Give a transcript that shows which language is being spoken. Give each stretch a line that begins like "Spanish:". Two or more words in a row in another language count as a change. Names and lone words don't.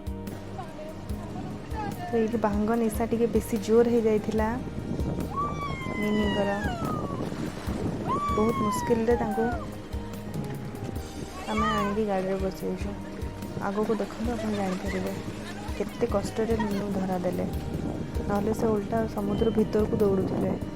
Odia: ତ ଏ ଭାଙ୍ଗ ନିଶା ଟି ବେଶୀ ଜୋର ହୋ ଯାଇଥିଲା ନିନିଙ୍କର ବହୁତ ମୁସ୍କିଲରେ ତାଙ୍କୁ ଆମେ ଆଣିକି ଗାଡ଼ିରେ ବସେଇଛୁ। ଆଗକୁ ଦେଖନ୍ତୁ ଆପଣ ଜାଣିପାରିବେ କେତେ କଷ୍ଟରେ ନିନୁ ଧରା ଦେଲେ, ନହେଲେ ସେ ଓଲଟା ସମୁଦ୍ର ଭିତରକୁ ଦୌଡ଼ୁଥିଲେ।